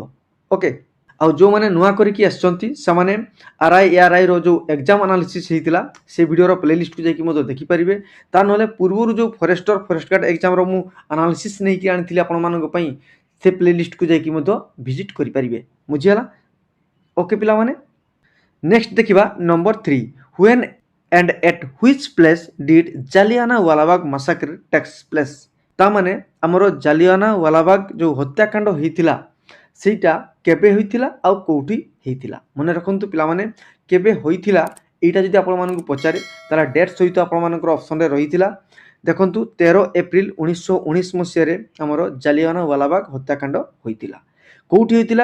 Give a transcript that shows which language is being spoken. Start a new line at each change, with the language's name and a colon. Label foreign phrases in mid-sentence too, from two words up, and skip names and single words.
Odia: ଓକେ, ଆଉ ଯେଉଁମାନେ ନୂଆ କରିକି ଆସିଛନ୍ତି ସେମାନେ ଆର୍ଆଇ ଏଆର୍ଆଇର ଯେଉଁ
English: exam analysis
Odia: ହେଇଥିଲା ସେ ଭିଡ଼ିଓର ପ୍ଲେଲିଷ୍ଟକୁ ଯାଇକି ମଧ୍ୟ ଦେଖିପାରିବେ। ତା ନହେଲେ ପୂର୍ବରୁ ଯେଉଁ
English: forest guard exam
Odia: ମୁଁ ଆନାଲିସିସ୍ ନେଇକି ଆଣିଥିଲି ଆପଣମାନଙ୍କ ପାଇଁ, ସେ ପ୍ଲେଲିଷ୍ଟକୁ ଯାଇକି ମଧ୍ୟ ଭିଜିଟ୍ କରିପାରିବେ। ବୁଝିହେଲା? ଓକେ ପିଲାମାନେ, ନେକ୍ସଟ ଦେଖିବା ନମ୍ବର 3,
English: ହ୍ୱେନ୍ and at which place did ଜାଲିଆନାୱାଲାବାଗ massacre takes place.
Odia: ତାମାନେ ଆମର ଜାଲିଆନାୱାଲାବାଗ ଯେଉଁ ହତ୍ୟାକାଣ୍ଡ ହେଇଥିଲା ସେଇଟା କେବେ ହୋଇଥିଲା ଆଉ କୋଉଠି ହେଇଥିଲା ମନେ ରଖନ୍ତୁ ପିଲାମାନେ କେବେ ହୋଇଥିଲା এইটা যদি ଆପଣମାନଙ୍କୁ ପଚାରେ ତାହେଲେ ଡେଟ୍ ସହିତ ଆପଣମାନଙ୍କର ଅପସନରେ ରହିଥିଲା ଦେଖନ୍ତୁ 13 ଏପ୍ରିଲ 1919 ମସିହାରେ ଆମର ଜାଲିଆନାୱାଲାବାଗ ହତ୍ୟାକାଣ୍ଡ ହୋଇଥିଲା କୋଉଠି ହୋଇଥିଲା